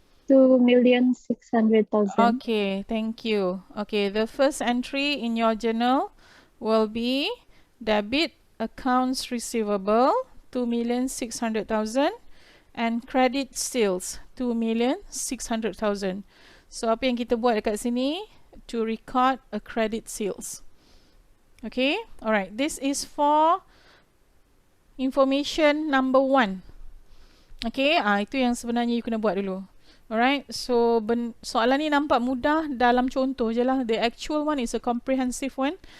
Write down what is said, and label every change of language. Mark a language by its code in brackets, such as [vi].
[en] 2,600,000. Okay, thank you. Okay, the first entry in your journal will be debit accounts receivable 2,600,000 and credit sales 2,600,000. [ms] So apa yang kita buat dekat sini? [en] To record a credit sales. Okay, alright. This is for information number 1. [ms] Okay, itu yang sebenarnya you kena buat dulu. Alright, so soalan ni nampak mudah dalam contoh je lah. [en] The actual one is a comprehensive one.